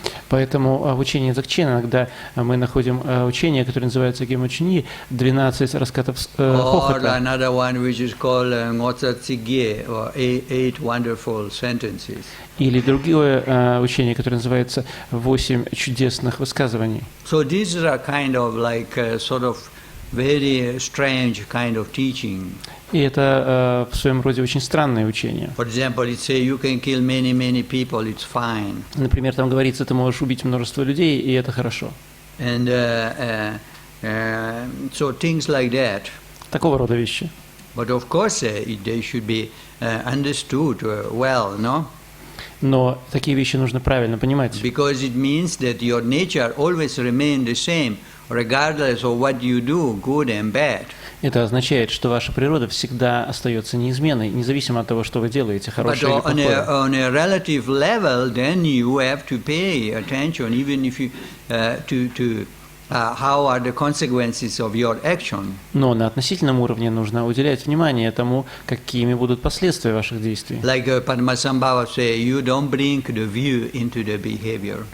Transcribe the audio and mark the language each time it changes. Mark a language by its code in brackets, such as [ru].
[ru] Поэтому в учении Дзogchen иногда мы находим учение, которое называется Гемочни, 12 раскатов хохота. [en] Or another one which is called Ngotsa Tsigye, or 8 wonderful sentences. [ru] Или другое учение, которое называется 8 чудесных высказываний. [en] So these are kind of like sort of very strange kind of teaching. [ru] И это в своем роде очень странное учение. [en] For example, it says you can kill many people, it's fine. [ru] Например, там говорится, ты можешь убить множество людей, и это хорошо. [en] And so things like that. [ru] Такого рода вещи. [en] But of course, they should be understood well, no? [ru] Но такие вещи нужно правильно понимать. [en] Because it means that your nature always remains the same, regardless of what you do, good and bad. [ru] Это означает, что ваша природа всегда остается неизменной, независимо от того, что вы делаете, хорошее или плохое. [en] On a relative level, then you have to pay attention, even if you to how are the consequences of your action. [ru] Но на относительном уровне нужно уделять внимание тому, какими будут последствия ваших действий. [en] Like Padmasambhava say, you don't bring the view into the behavior.